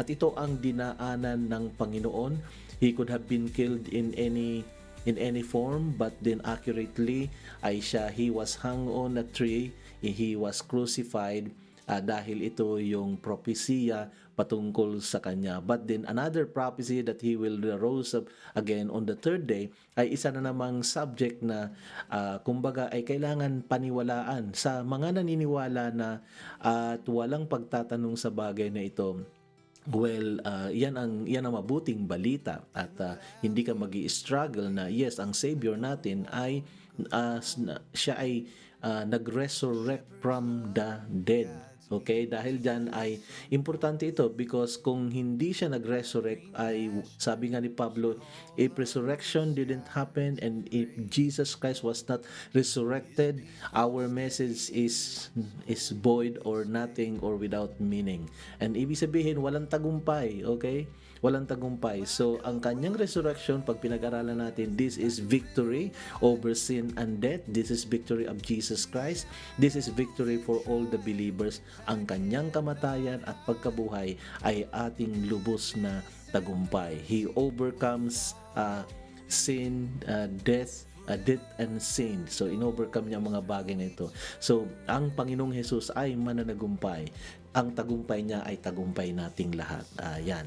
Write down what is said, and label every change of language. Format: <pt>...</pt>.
<tl>At ito ang dinaanan ng Panginoon.</tl> <en>He could have been killed in any form, but then accurately he was hung on a tree, he was crucified,</en> <tl>dahil ito yung propesya patungkol sa kanya.</tl> <en>But then another prophecy that he will rise up again on the third day</en> <tl>ay isa na namang subject na kumbaga ay kailangan paniwalaan sa mga naniniwala na at walang pagtatanong sa bagay na ito. Well, yan ang mabuting balita, at hindi ka magi-struggle na yes, ang Savior natin ay siya ay nag-resurrect</tl> <en>from the dead.</en> <tl>Okay, dahil dyan ay importante ito,</tl> <en>because</en> <tl>kung hindi siya nag-resurrect, ay sabi nga ni Pablo,</tl> <en>if resurrection didn't happen and if Jesus Christ was not resurrected, our message is void or nothing or without meaning.</en> <tl>And ibig sabihin, walang tagumpay, okay? Walang tagumpay.</tl> <en>So,</en> <tl>ang kanyang resurrection, pag pinag-aralan natin,</tl> <en>this is victory over sin and death. This is victory of Jesus Christ. This is victory for all the believers.</en> <tl>Ang kanyang kamatayan at pagkabuhay ay ating lubos na tagumpay.</tl> <en>He overcomes sin, death and sin.</en> <tl>So, in-overcome niya mga bagay na ito. So, ang Panginoong Jesus ay mananagumpay. Ang tagumpay niya ay tagumpay nating lahat. Yan.</tl>